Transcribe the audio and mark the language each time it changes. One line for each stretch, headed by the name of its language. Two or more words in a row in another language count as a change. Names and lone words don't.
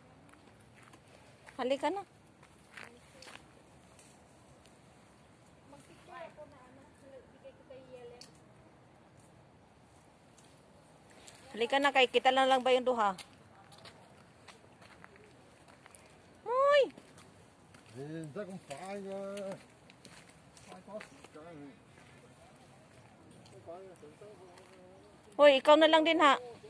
Filipino: Halika na. Halika na, kay kita lang ba yung duha? Hoy!
Cantonese: 唔使咁快㗎，快多時間。
Filipino: Hoy, ikaw na lang din, ha?